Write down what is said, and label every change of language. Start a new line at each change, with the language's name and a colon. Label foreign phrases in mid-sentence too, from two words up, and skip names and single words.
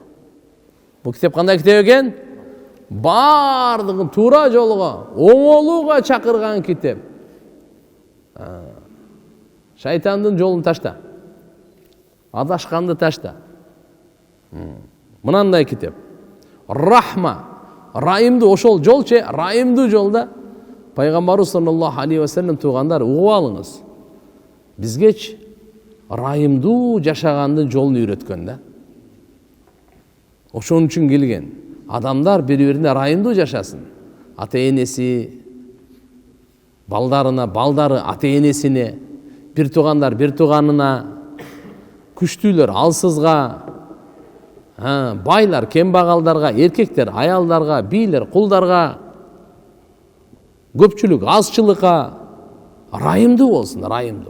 Kyrgyz: Бул китеп кандай китеп экен? Бардыгын туура жолго, оңолууга чакырган китеп. Шайтандын жолун ташта. адашқанды ташта. Мынандай китеп. Рахма, райымды ошол жолче, райымды жолда пайгамбарыбыз
Arabic: صلى الله عليه وسلم
Kyrgyz: тугандар угуп алыңыз. Бизгеч райымдуу жашагандын жолун үйрөткөн да. Ошон үчүн келген. Адамдар бири-бирине райымдуу жашасын. Ата-энеси балдарына, балдары ата-энесине, бир тугандар бир туганына, күчтүүлөр алсызга, байлар кембагалдарга, эркектер аялдарга, бийлер кулдарга, көпчүлүк азчылыкка райымдуу болсун, райымдуу.